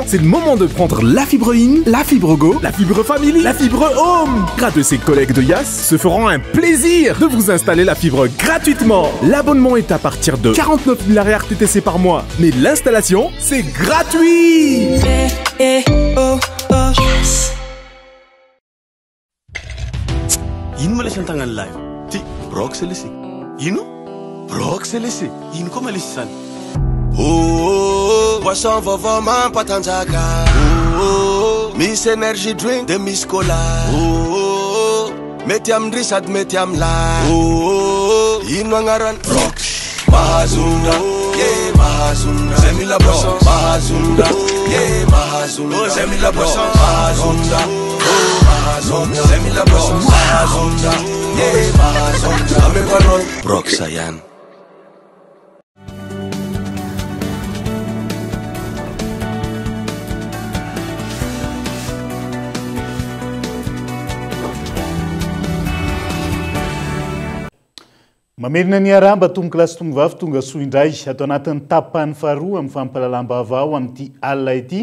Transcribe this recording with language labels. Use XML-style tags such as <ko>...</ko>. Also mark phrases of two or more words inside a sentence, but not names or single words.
<fr>C'est le moment de prendre la fibre in, la fibre go, la fibre family, la fibre home! Grâce de ses collègues de Yas se feront un plaisir de vous installer la fibre gratuitement. L'abonnement est à partir de 49 000 RTTC par mois. Mais l'installation, c'est gratuit!</fr> <mg>Ino ma lesy an-tagnany lahy ty brox lesy ino brox lesy ino koa malesy zany Boisson vaovao mampatanjaka misy</mg> <en>energy drink</en> <mg>de misy cola mety amindry sady mety amilay ino agnarany brox mahazo yeah, Mahazunda.</mg> <en>Send me la bossa, Mahazunda, yeah, Mahazunda. Oh, send me la bossa, Mahazunda, oh, Mahazunda. Send me la bossa, Mahazunda, yeah, Mahazunda.</en> <mg>Ame panon, Broxayan. Mamerina ny aramba tomboka lasy tombovavy tonga soa indray atao anatin'ny tapany faharoa amin'ny fampalalam-baovao amin'ity alina ity</mg>